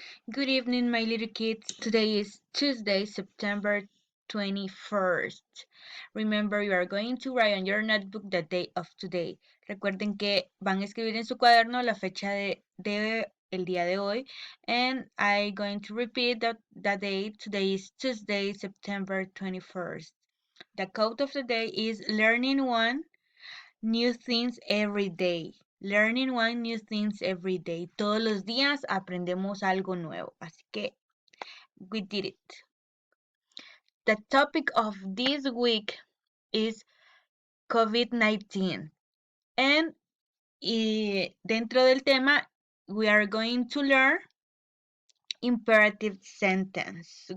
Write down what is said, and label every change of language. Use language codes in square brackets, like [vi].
[en] Good evening, my little kids. Today is Tuesday, September 21st. Remember, you are going to write on your notebook the date of today. [es] Recuerden que van a escribir en su cuaderno la fecha de el día de hoy. [en] And I'm going to repeat the date. Today is Tuesday, September 21st. The quote of the day is learning one new things every day. Learning one new things every day. [es] Todos los días aprendemos algo nuevo. Así que [en] we did it. The topic of this week is COVID-19. And [es] dentro del tema, [en] we are going to learn imperative sentence.